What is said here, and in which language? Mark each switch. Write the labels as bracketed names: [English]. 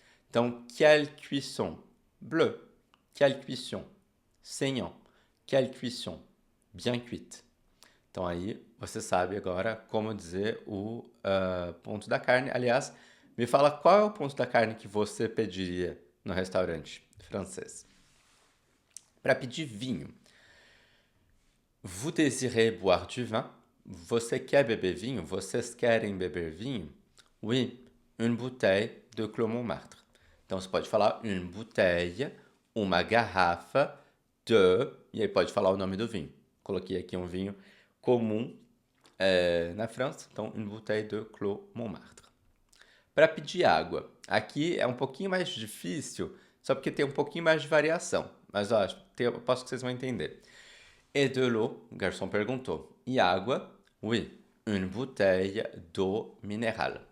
[French] Então, quelle cuisson? Bleu. Quelle cuisson? Saignant. Quelle cuisson? Bien cuite. [Portuguese] Então aí você sabe agora como dizer o ponto da carne. Aliás, me fala qual é o ponto da carne que você pediria no restaurante francês. Para pedir vinho. [French] Vous désirez boire du vin? [Portuguese] Você quer beber vinho? Vocês querem beber vinho? [French] Oui, une bouteille de Clos Montmartre. [Portuguese] Então você pode falar [French] une bouteille, [Portuguese] uma garrafa de... E aí pode falar o nome do vinho. Coloquei aqui um vinho comum na França, então [French] une bouteille de Clos Montmartre. [Portuguese] Para pedir água, aqui é um pouquinho mais difícil, só porque tem um pouquinho mais de variação, mas ó, eu posso que vocês vão entender. [French] Et de l'eau, [Portuguese] o garçom perguntou. E água? [French] Oui, une bouteille d'eau minérale.